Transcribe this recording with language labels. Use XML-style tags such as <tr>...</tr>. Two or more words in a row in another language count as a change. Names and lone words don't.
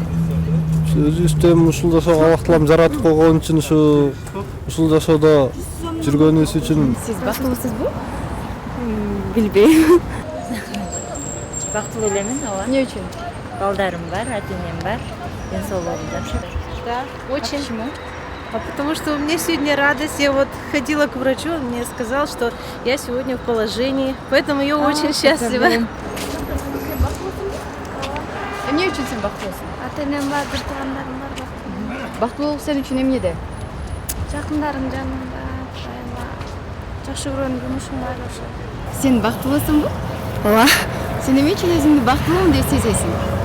<ky>Өзүбүздөн ушул жашоого Аллах жаратып койгон үчүн ушул жашоодо жүргөнүбүз үчүн. Сиз бактылуусузбу? Билбейм. Бактылуу элемин, ооба. Эмне үчүн? Балдарым бар, ата энем бар, ден соолугум жакшы.</ky> <ru>Да, очень. Почему? Потому что у меня сегодня радость. Я вот ходила к врачу, он мне сказал, что я сегодня в положении, поэтому я очень счастлива.</ru> <ky>Эмне үчүн сен бактылуусуң? Ата энем бар, бир туугандарым бар. Бактылуулук сен үчүн эмнеде? Жакындарым жанымда, жакшы көргөн жумушум бар ошо. Сен бактылуусуңбу? Ооба. Сен эмне үчүн өзүңдү бактылуумун деп сезесиң?</ky>